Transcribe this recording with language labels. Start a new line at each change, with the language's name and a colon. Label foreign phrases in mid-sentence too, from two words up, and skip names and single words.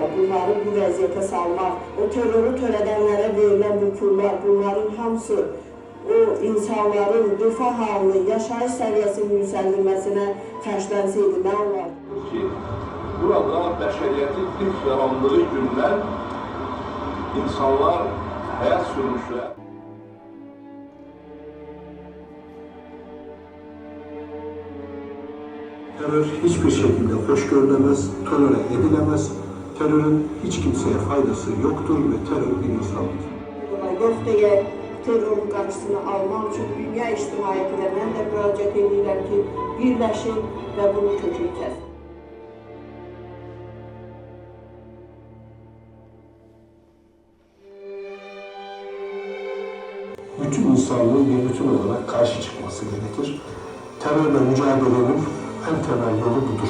Azerbaijani: Bunları bu vəziyyətə salmaq, o terörü törədənlərə verilən bu pullar, bunların hamısı o insanların refah halını, yaşayış səviyyəsinin yüksəldilməsinə xərclənsəydi, nə olar? Ki, burada bəşəriyyətin ilk yarandığı gündən insanlar həyat sürmüşlər.
Turkish: Terör hiçbir şekilde hoş görülemez, tolere edilemez. Terörün hiç kimseye faydası yoktur ve terör bir insandır.
Azerbaijani: Yox deyə terörün qarşısını almaq üçün dünya ictimaiyyətinə mən də müraciət edirəm ki, birləşin və bunu kökünü kəsin.
Turkish: Bütün insanlığın bir bütün olarak karşı çıkması gerekir. Terörle mücadelenin en temel yolu budur.